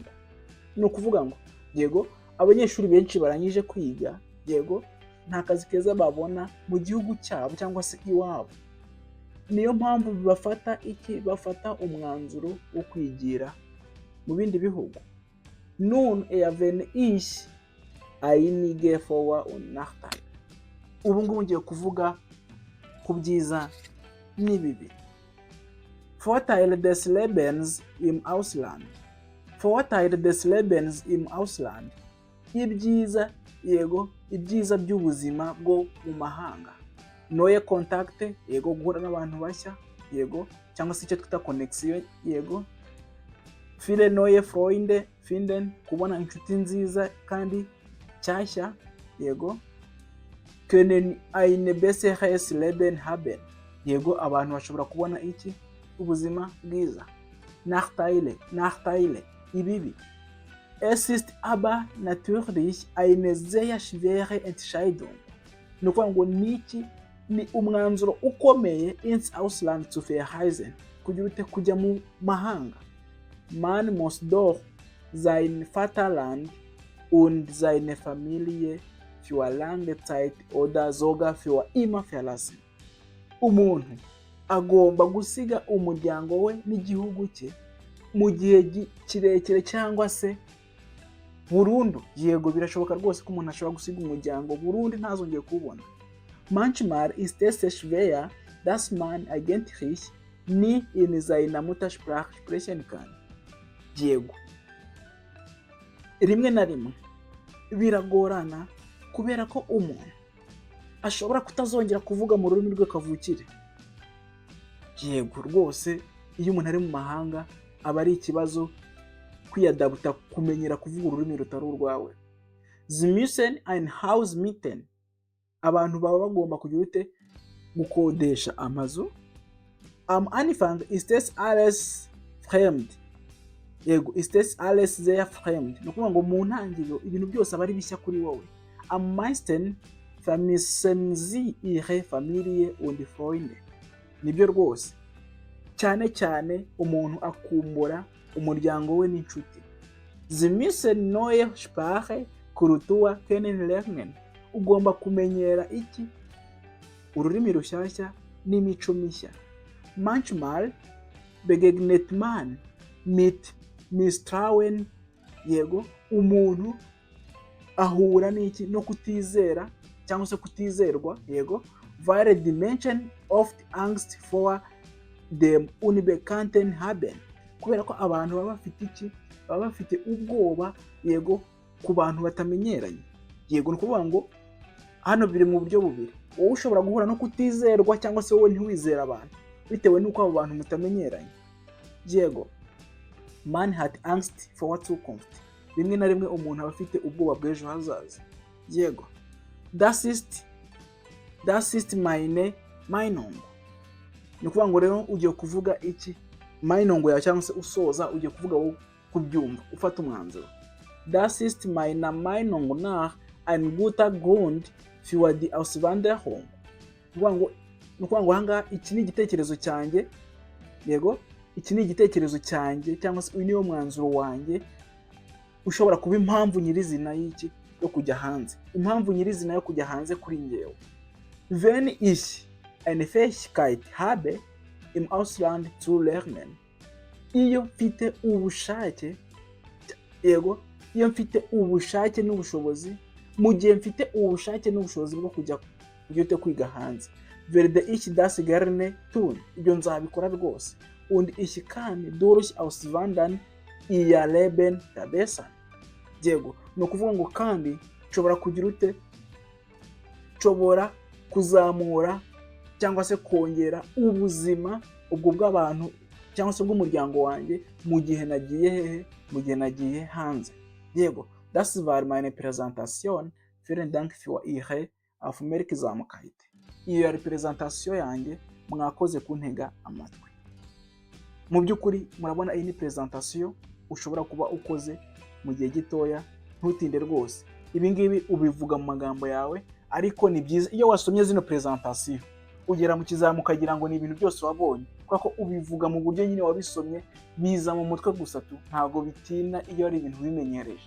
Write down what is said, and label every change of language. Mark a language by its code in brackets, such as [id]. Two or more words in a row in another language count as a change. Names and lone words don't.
[rw] Ni ukuvuga ngo yego abanyeshuri benshi barangije kwiga, yego nta kazi keza babona mu gihugu cyabo cyangwa se iwabo. Niyo mpamvu bafata umwanzuro wo kwigira mu bindi bihugu. [de] Nun wenn ich einige Vor- und Nachteile. [rw] Ubu ngubu ngiye kuvuga ku byiza n'ibibi. [de] Vorteile des Lebens im Ausland. Vorteile des Lebens im Ausland. [rw] Ibyiza by'ubuzima bwo mu mahanga. [de] Neue Kontakte, [rw] yego guhura n'abantu bashya, yego cyangwa se icyo twita connection, yego. [de] Viele neue Freunde finden, [rw] kubona inshuti nziza kandi cyashya, yego. [de] Können ein besseres Leben haben. [rw] Yego abantu bashobora kubona iki ubuzima bwiza. Nachteile, ibibi. [de] Es ist aber natürlich eine sehr schwere Entscheidung. [rw] Nuko ngo ni umwanzuro ukomeye [de] ins Ausland zu verreisen, [rw] kujya mu mahanga. [de] Man muss doch sein Vaterland und seine Familie für lange Zeit oder sogar für immer verlassen. [rw] Umuntu agomba gusiga umuryango we n'igihugu cye mu gihe kirekire cyangwa se burundu. Yego birashoboka rwose ko umuntu ashobora gusiga umuryango burundu ntazongeye kubona. [de] Manchmal ist es schwer, dass man eigentlich nie in seiner Muttersprache sprechen kann. [rw] Yego rimwe na rimwe biragorana kubera ko umuntu ashobora kutazongera kuvuga mu rurimi rwe kavukire. Yego rwose iyo umuntu ari mu mahanga aba ari ikibazo kwiyadabuta kumenyera kuvuga ururimi rutari urwawe. [de] Sie müssen ein Haus mieten. [rw] Abantu baba bagomba kugira ute gukodesha amazu. [de] Am Anfang ist es alles fremd. Yego, ist es alles sehr fremd. [rw] Ni ukuvuga ngo mu ntangiriro ibintu byose aba ari bishya kuri wowe. [de] Am meisten vermissen sie ihre Familie und Freunde. [rw] Nibyo rwose. Cyane cyane umuntu akumbura umuryango we n'inshuti. [de] Sie müssen neue Sprache, Kultur kennenlernen. [rw] Ugomba kumenyera iki? Ururimi rushyashya n'imico mishya. [de] Manchmal begegnet man mit Misstrauen. [rw] Yego, umuntu ahura n'iki? No kutizera cyangwa se kutizerwa. Yego, [de] weil die Menschen oft Angst vor dem Unbekannten haben. [rw] Kubera ko abantu baba bafite iki? Baba bafite ubwoba, yego, ku bantu batamenyeranye. Yego, ni ukuvuga ngo hano biri mu buryo bubiri. Wowe ushobora guhura no kutizerwa cyangwa se wowe ntiwizera abantu bitewe n'uko abo bantu mutamenyeranye. Yego, [de] man hat Angst vor Zukunft. [rw] Rimwe na rimwe umuntu aba afite ubwoba bw'ejo hazaza. Yego, [de] das ist meine Meinung. [rw] Ni ukuvuga ngo rero ugiye kuvuga iki? Meinung yawe cyangwa se usoza ugiye kuvuga wowe kubyumva ufata umwanzuro. [de] Das ist meine Meinung nach ein guter Grund für die Auswanderung. [rw] Ni ukuvuga ngo ahangaha iki ni igitekerezo cyanjye. Yego, iki ni igitekerezo cyanjye cyangwa se uyu niwo mwanzuro wanjye ushobora kuba impamvu nyirizina y'iki? Yo kujya hanze. Impamvu nyirizina yo kujya hanze kuri ngewe. [de] Wenn ich eine Fähigkeit habe, im Ausland zu lernen. [rw] Iyo mfite ubushake, yego, iyo mfite ubushake n'ubushobozi, mu gihe mfite ubushake n'ubushobozi bwo kujya kwiga hanze. [de] Werde ich das gerne tun. [rw] Ibyo nzabikora rwose. [de] Und ich kann durch Auswandern ihr Leben verbessern. [rw] Yego, ni ukuvuga ngo kandi nshobora kugira ute? Nshobora kuzamura cyangwa se kongera ubuzima ubwo bw'abantu cyangwa se bw'umuryango wanjye mu gihe nagiye hehe? Mu gihe nagiye hanze. Yego, [de] das war meine Präsentation. Vielen Dank für Ihre Aufmerksamkeit. [rw] Iyo yari presentation yanjye, mwakoze kuntega amatwi. Mu by'ukuri murabona iyi ni presentation ushobora kuba ukoze mu gihe gitoya, ntutinde rwose. Ibi ngibi ubivuga mu magambo yawe, ariko ni byiza iyo wasomye zino presentation ugera mu kizamu ukagira ngo ni ibintu byose wabonye, kubera ko ubivuga mu buryo nyine wabisomye biza mu mutwe gusa tu, ntabwo bitina iyo ari ibintu bimenyereje.